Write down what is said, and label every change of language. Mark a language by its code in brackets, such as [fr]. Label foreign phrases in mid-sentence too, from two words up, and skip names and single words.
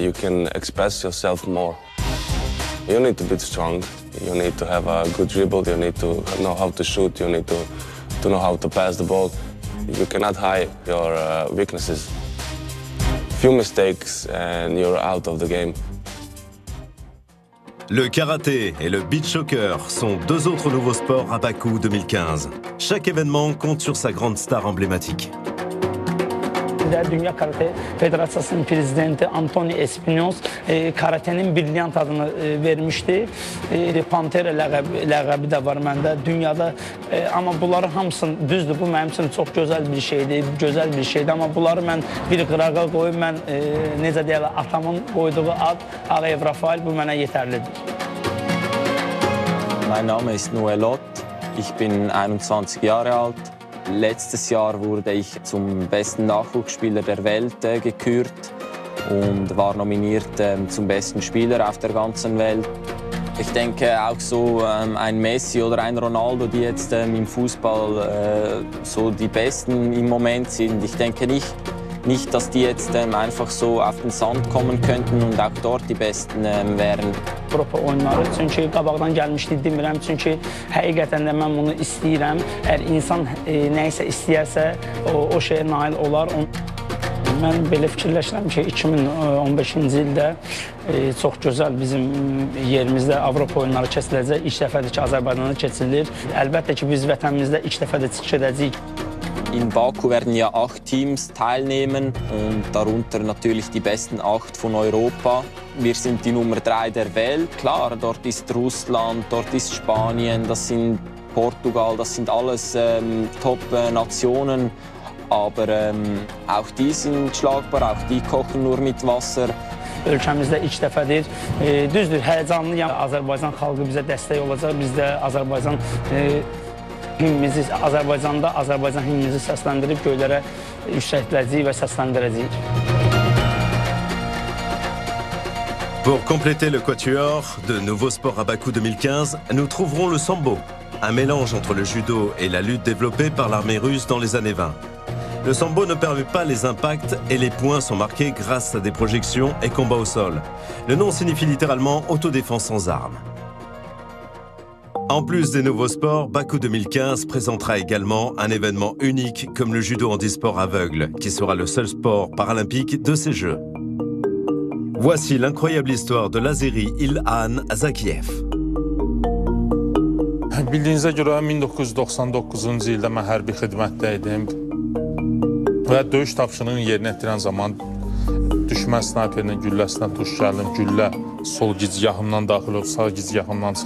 [en] You can express yourself more. You need to be strong. You need to have a good dribble. You need to know how to shoot. You need to know how to pass the ball. You cannot hide your weaknesses. Few mistakes and you're out of the game. [fr] Le karaté et le beach soccer sont 2 autres nouveaux sports à Bakou 2015. Chaque événement compte sur sa grande star emblématique. [az] Dünya Karate Federasiyası'nın prezidenti Anthony Espinoz karatenin brilliant adını vermişti. Pantera ləqəbi də var məndə dünyada. Amma bunların hamısını düzdür, bu mənim üçün çox gözəl bir şeydir, amma bunları mən bir qırağa qoyub, mən necə deyirlər, atamın qoyduğu ad Ağayev Rafael, bu mənə yetərlidir. [de] Mein Name ist Noel Ott, ich bin 21 Jahre alt. Letztes Jahr wurde ich zum besten Nachwuchsspieler der Welt gekürt und war nominiert zum besten Spieler auf der ganzen Welt. Ich denke auch so ein Messi oder ein Ronaldo, die jetzt im Fußball so die Besten im Moment sind. Ich denke nicht, dass die jetzt einfach so auf den Sand kommen könnten und auch dort die Besten wären. [az] Avropa oyunları, çünki qabaqdan gəlmişdi demirəm, çünki həqiqətən də mən bunu istəyirəm. Əgər insan nəysə istəyərsə, o şeyə nail olar. Mən belə fikirləşirəm ki, 2015-ci ildə çox gözəl bizim yerimizdə Avropa oyunları keçiriləcək. İlk dəfədir ki, Azərbaycanda keçirilir. Əlbəttə ki, biz vətənimizdə ilk dəfədə çıxış edəcəyik. [de] In Baku werden ja 8 Teams teilnehmen und darunter natürlich die besten 8 von Europa. Wir sind die Nummer 3 der Welt. Klar, dort ist Russland, dort ist Spanien, das sind Portugal, das sind alles Top-Nationen. Aber auch die sind schlagbar, auch die kochen nur mit Wasser. [az] Ölkəmizdə ilk dəfədir. Düzdür, həyəcanlıyam. Azərbaycan xalqı bizə dəstək olacaq. Biz də Azərbaycan himnimizi, Azərbaycanda Azərbaycan himnimizi səsləndirib göylərə yüksəkdirəcəyik və səsləndirəcəyik. [fr] Pour compléter le quatuor de nouveaux sports à Bakou 2015, nous trouverons le sambo. un mélange entre le judo et la lutte développée par l'armée russe dans les années 20. Le sambo ne permet pas les impacts et les points sont marqués grâce à des projections et combats au sol. Le nom signifie littéralement autodéfense sans armes. En plus des nouveaux sports, Bakou 2015 présentera également un événement unique comme le judo handisport aveugle, qui sera le seul sport paralympique de ces Jeux. Voici l'incroyable histoire de l'Azeri İlhan Zakiev. [az] Bildiyinizə görə 1999-cu ildə mən hərbi xidmətdəydim və döyüş tapşırığını yerinə yetirən zaman düşmən snayperinin gülləsinə tuş gəldim. Güllə sol gicgahımdan daxil olub, sağ gicgahımdan çıxdı.